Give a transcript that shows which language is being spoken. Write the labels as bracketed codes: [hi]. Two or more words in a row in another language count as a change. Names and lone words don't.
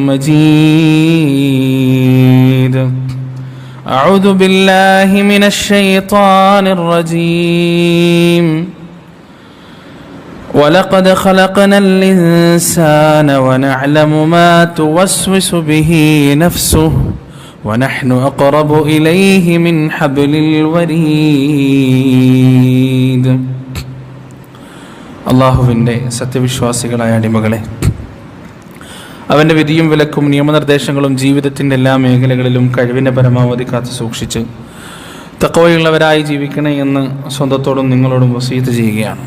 [ar] مجيد أعوذ بالله من الشيطان الرجيم ولقد خلقنا الإنسان ونعلم ما توسوس به نفسه ونحن أقرب إليه من حبل [ml] الوريد അള്ളാഹുവിൻ്റെ സത്യവിശ്വാസികളായ അടിമകളെ, അവൻ്റെ വിധിയും വിലക്കും നിയമനിർദ്ദേശങ്ങളും ജീവിതത്തിൻ്റെ എല്ലാ മേഖലകളിലും കഴിവിൻ്റെ പരമാവധി കാത്തു സൂക്ഷിച്ച് തഖ്വയുള്ളവരായി ജീവിക്കണേ എന്ന് സ്വന്തത്തോടും നിങ്ങളോടും വസീയത്ത് ചെയ്യുകയാണ്.